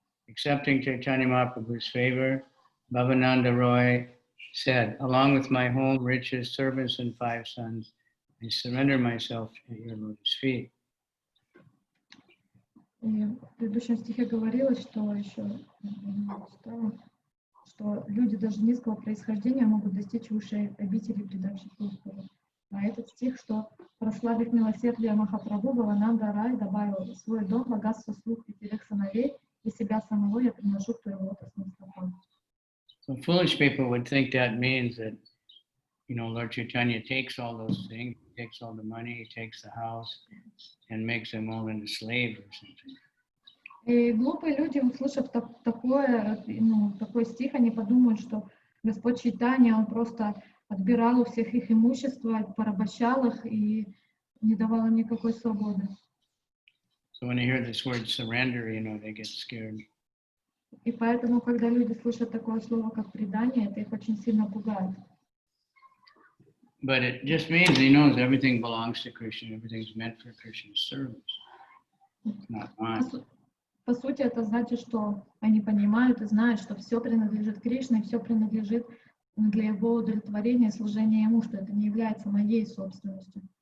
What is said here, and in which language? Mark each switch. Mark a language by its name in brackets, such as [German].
[English] Accepting Chaitanya Mahaprabhu's favor, Bhavananda Roy said, along with my home, riches, servants, and 5 sons, I surrender myself at your lotus feet. [Russian] И в предыдущем стихе говорилось, что люди даже низкого происхождения могут достичь высшей обители, предавших Господу. А этот стих, что прославив милосердие Махапрабху, Бхавананда Рай добавил свой дом, богатство, слуг и 5 сыновей, и себя самого я приношу к твоим лотосным стопам. [English] So foolish people would think that means that, Lord Chaitanya takes all those things, he takes all the money, he takes the house, and makes them all into slaves or something. [Russian] И глупые люди, услышав такой стих, они подумают, что Господь Чайтанья, Он просто отбирал у всех их имущество, порабощал их и не давал им никакой свободы. [English] So when they hear this word surrender, they get scared. [Russian] И поэтому, когда люди слышат такое слово, как предание, это их очень сильно пугает. [English] But it just means he knows everything belongs to Krishna, everything's meant for Krishna's service. It's not mine. [Russian] По сути, это значит, что они понимают и знают, что все принадлежит Кришне, все принадлежит для его удовлетворения, служения ему, что это не является моей собственностью.